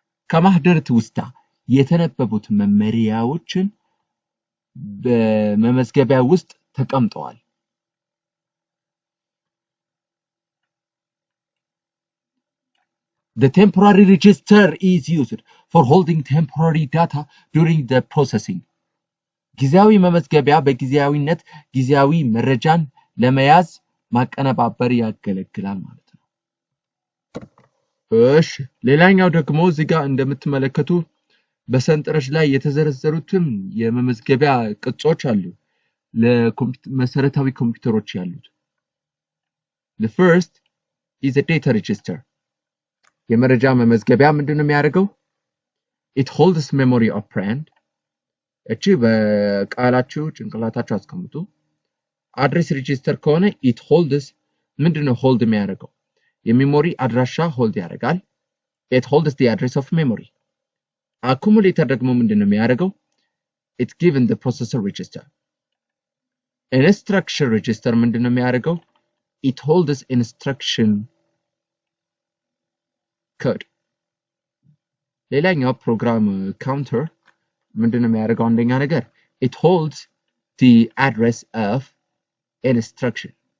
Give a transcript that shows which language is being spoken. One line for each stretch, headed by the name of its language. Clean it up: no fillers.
Amharic: ከማህደረ ትውስታ የተነበቡት መመሪያዎችን በመመዝገቢያ ውስጥ ተቀምጠዋል።
English: The temporary register is used for holding temporary data during the processing.
Amharic: ጊዜያዊ መመዝገቢያ በጊዜያዊነት ጊዜያዊ መረጃን ለመያዝ ማቀነባበር ያገለግላል ማለት ነው። እሺ ሌላኛው ደግሞ እዚህ ጋር እንደምትመለከቱ በሰንጠረዥ ላይ የተዘረዘሩትም የመመዝገቢያ ቅጾች አሉ ለመሰረታዊ ኮምፒውተሮች ያሉት።
English: The first is a data register.
Amharic: የመረጃ መመዝገቢያ ምንድነው የሚያደርገው?
English: It holds memory operand.
Amharic: እቺ በቃላችሁ ጭንቅላታችሁ አስቀምጡ። አድሬስ ሬጂስተር ከሆነ
English: it holds
Amharic: ምንድነው hold የሚያደርገው? የሜሞሪ አድራሻ hold ያደርጋል።
English: It holds the address of memory.
Amharic: accumulator ደግሞ ምንድነው የሚያደርገው?
English: It's given the processor register.
Amharic: Instruction register ምንድነው የሚያደርገው?
English: It holds instruction code.
Amharic: ሌላኛው program counter ምንድነው የሚያደርገው? አንደኛ ነገር
English: it holds the address of instruction.